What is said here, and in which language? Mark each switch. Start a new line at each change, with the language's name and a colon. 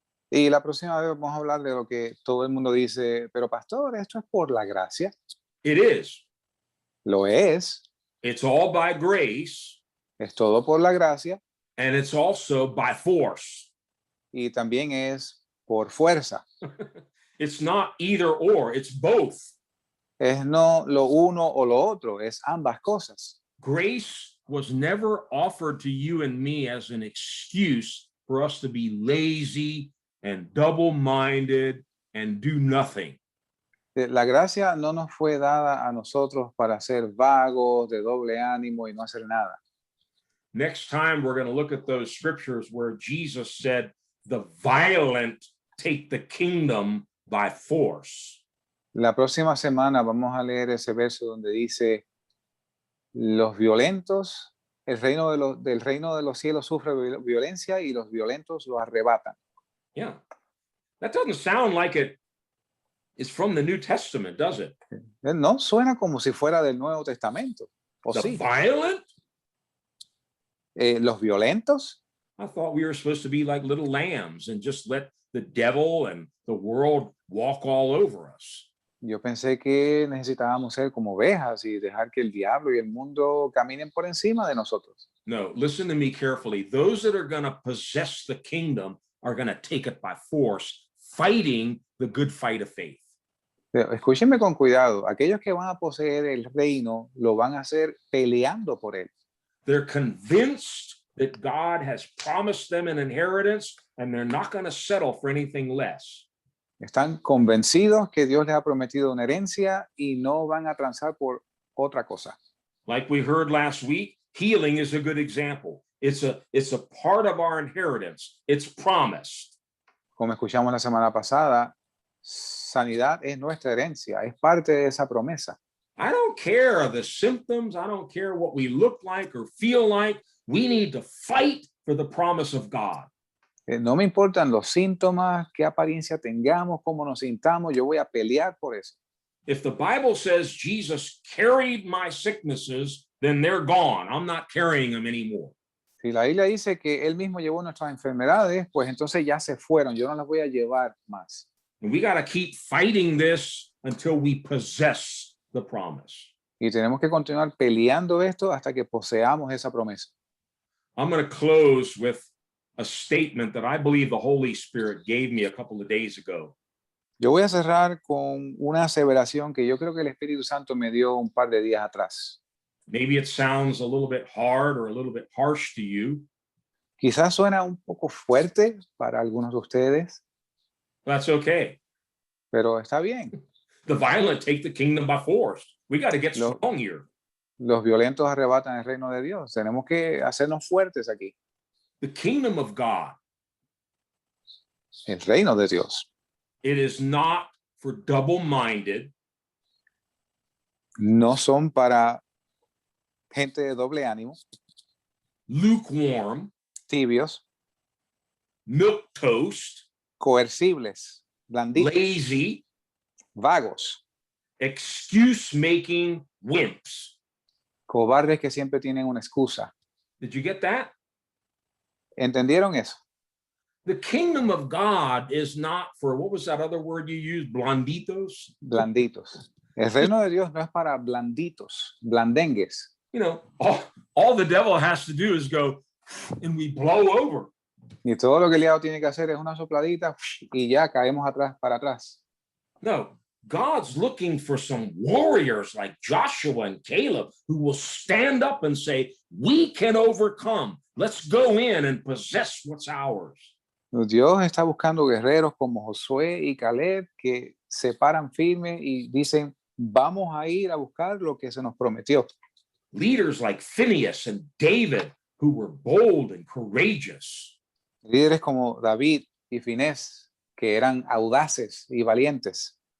Spanish: Y la próxima vez vamos a hablar de lo que todo el mundo dice, pero pastor, esto es por la gracia.
English: It is.
Spanish: Lo es.
English: It's all by grace.
Spanish: Es todo por la gracia.
English: And it's also by force.
Spanish: Y también es por fuerza.
English: It's not either or, it's both.
Spanish: Es no lo uno o lo otro, es ambas cosas.
English: Grace was never offered to you and me as an excuse for us to be lazy and double-minded and do nothing.
Spanish: La gracia no nos fue dada a nosotros para ser vagos, de doble ánimo y no hacer nada.
English: Next time, we're going to look at those scriptures where Jesus said, the violent take the kingdom by force.
Spanish: La próxima semana vamos a leer ese verso donde dice, los violentos, del reino de los cielos sufre violencia y los violentos lo arrebatan.
English: Yeah. That doesn't sound like it is from the New Testament, does it?
Spanish: No suena como si fuera del Nuevo Testamento. ¿O
English: The
Spanish: sí?
English: violent?
Spanish: Los violentos.
English: I thought we were supposed to be like little lambs and just let the devil and the world walk all over us.
Spanish: Yo pensé que necesitábamos ser como ovejas y dejar que el diablo y el mundo caminen por encima de nosotros.
English: No, listen to me carefully. Those that are going to possess the kingdom are going to take it by force, fighting the good fight of faith.
Spanish: Pero escúchenme con cuidado. Aquellos que van a poseer el reino lo van a hacer peleando por él.
English: They're convinced that God has promised them an inheritance and they're not going to settle for anything less.
Spanish: Están convencidos que Dios les ha prometido una herencia y no van a transar por otra cosa.
English: Like we heard last week, healing is a good example. It's a part of our inheritance. It's promised.
Spanish: Como escuchamos la semana pasada, sanidad es nuestra herencia, es parte de esa promesa.
English: I don't care the symptoms. I don't care what we look like or feel like. We need to fight for the promise of God.
Spanish: No me importan los síntomas, qué apariencia tengamos, cómo nos sintamos, yo voy a pelear por eso.
English: If the Bible says Jesus carried my sicknesses, then they're gone. I'm not carrying them anymore.
Spanish: Si la Biblia dice que Él mismo llevó nuestras enfermedades, pues entonces ya se fueron, yo no las voy a llevar más.
English: And we got to keep fighting this until we possess the promise.
Spanish: Y tenemos que continuar peleando esto hasta que poseamos esa promesa.
English: I'm going to close with a statement that I believe the Holy Spirit gave me a couple of days ago.
Spanish: Yo voy a cerrar con una aseveración que yo creo que el Espíritu Santo me dio un par de días atrás.
English: Maybe it sounds a little bit hard or a little bit harsh to you.
Spanish: Quizás suena un poco fuerte para algunos de ustedes,
English: That's okay.
Spanish: pero está bien.
English: The violent take the kingdom by force. We got to get No. strong here.
Spanish: Los violentos arrebatan el reino de Dios. Tenemos que hacernos fuertes aquí.
English: The kingdom of God,
Spanish: El reino de Dios
English: it is not for double-minded,
Spanish: no son para gente de doble ánimo,
English: lukewarm,
Spanish: tibios,
English: milquetoast,
Spanish: coercibles, blanditos,
English: lazy,
Spanish: vagos,
English: excuse-making wimps.
Spanish: cobardes que siempre tienen una excusa.
English: Did you get that?
Spanish: ¿Entendieron eso?
English: The kingdom of God is not for, what was that other word you used?
Spanish: Blonditos? Blanditos. El reino de Dios no es para blanditos, blandengues.
English: You know, all the devil has to do is go, and we blow over.
Spanish: Y todo lo que el diablo tiene que hacer es una sopladita y ya caemos para atrás.
English: No, God's looking for some warriors like Joshua and Caleb who will stand up and say, we can overcome. Let's go in and possess what's ours.
Spanish: Dios está buscando guerreros como Josué y Caleb que se paran firmes y dicen, vamos a ir a buscar lo que se nos prometió.
English: Leaders like Phineas and David who were bold and courageous.
Spanish: Líderes como David y Finés, que eran audaces y valientes.